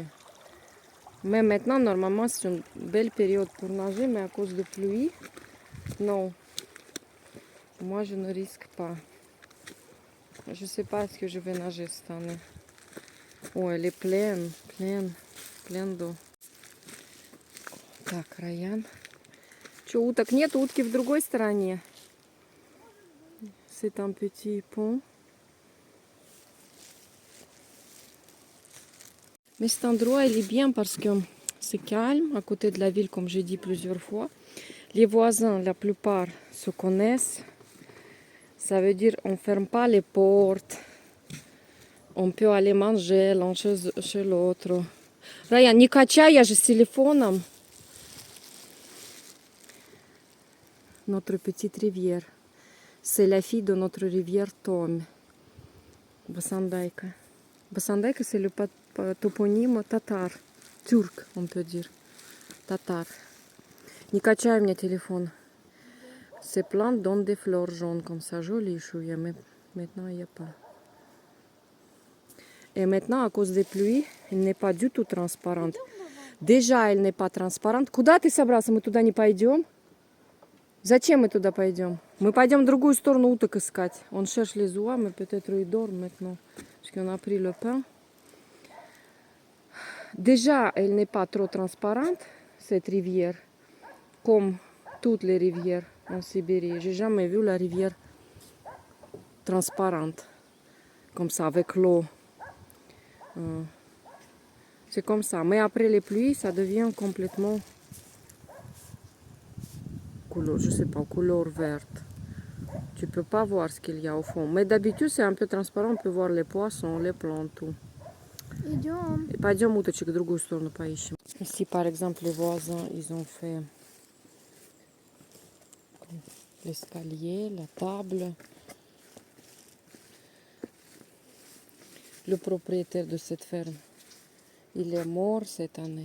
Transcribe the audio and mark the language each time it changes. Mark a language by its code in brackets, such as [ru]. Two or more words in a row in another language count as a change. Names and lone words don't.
[fr] Mais maintenant, normalement, c'est une belle période pour nager, mais à cause de pluie, non. Moi, je ne risque pas. Je ne sais pas est-ce que je vais nager cette année. Oh, elle est pleine, pleine, pleine d'eau. [ru] Так, Раян. Что, уток нет? Утки в другой стороне. [fr] C'est un petit pont. Mais cet endroit, il est bien parce que c'est calme, à côté de la ville, comme j'ai dit plusieurs fois. Les voisins, la plupart, se connaissent. Ça veut dire on ne ferme pas les portes. On peut aller manger l'un chez l'autre. [ru] Ryan, не качай, я же с телефоном. [fr] Notre petite rivière. C'est la fille de notre rivière Tom. Басандайка. Басандайка, c'est le [ru] топоним татар. [fr] Turc, on peut dire. [ru] Tatar. Не качай мне телефон. [fr] Ces plantes donnent des fleurs jaunes comme ça, jolies chouilles, mais maintenant il n'y a pas. Et maintenant, à cause des pluies, elle n'est pas du tout transparente. Déjà, elle n'est pas transparente. [ru] Куда ты собрался? Мы туда не пойдем. Зачем мы туда пойдем? Мы пойдем в другую сторону уток искать. [fr] On cherche les oies, mais peut-être ils dorment maintenant. Parce qu'on a pris le pain. Déjà, elle n'est pas trop transparente, cette rivière. Comme toutes les rivières en Sibérie. J'ai jamais vu la rivière transparente. Comme ça, avec l'eau. C'est comme ça. Mais après les pluies, ça devient complètement... couleur, je sais pas, couleur verte. Tu peux pas voir ce qu'il y a au fond. Mais d'habitude, c'est un peu transparent. On peut voir les poissons, les plantes, tout. [ru] Идем. Et пойдем уточек в другую сторону поищем. [fr] Ici, par exemple, les voisins, ils ont fait l'escalier, la table. Le propriétaire de cette ferme, il est mort cette année.